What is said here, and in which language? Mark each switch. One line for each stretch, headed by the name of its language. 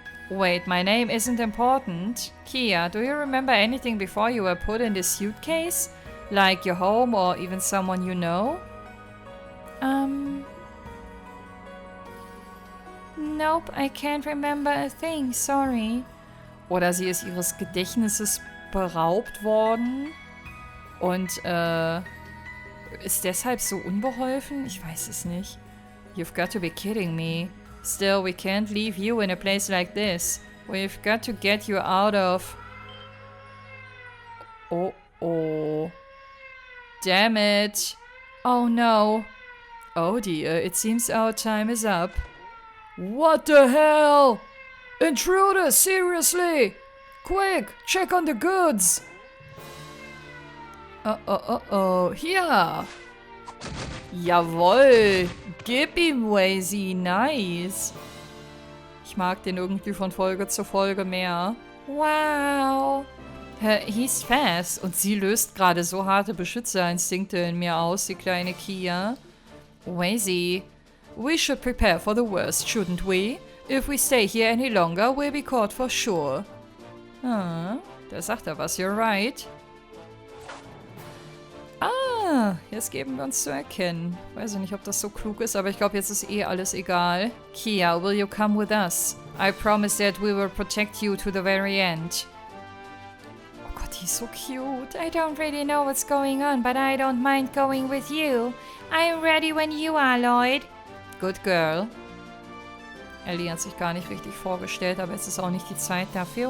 English: Wait, my name isn't important. Kia, do you remember anything before you were put in this suitcase? Like your home or even someone you know? Nope, I can't remember a thing, sorry.
German: Oder sie ist ihres Gedächtnisses beraubt worden und ist deshalb so unbeholfen? Ich weiß es nicht.
English: You've got to be kidding me. Still, we can't leave you in a place like this. We've got to get you out of... Oh. Damn it. Oh no. Oh dear, it seems our time is up. What the hell? Intruder, seriously! Quick, check on the goods!
German: Hier! Jawohl! Gib ihm, Wazy, nice! Ich mag den irgendwie von Folge zu Folge mehr. Wow! He's fast und sie löst gerade so harte Beschützerinstinkte in mir aus, die kleine Kia.
English: Wazy, we should prepare for the worst, shouldn't we? If we stay here any longer, we'll be caught for sure.
German: Ah, da sagt er was, you're right. Ah, jetzt geben wir uns zu erkennen. Weiß ich nicht, ob das so klug ist, aber ich glaube, jetzt ist eh alles egal.
English: Kia, will you come with us? I promise that we will protect you to the very end.
German: Oh Gott, die ist so cute.
English: I don't really know what's going on, but I don't mind going with you. I am ready when you are, Lloyd. Good girl.
German: Ellie hat sich gar nicht richtig vorgestellt, aber es ist auch nicht die Zeit dafür.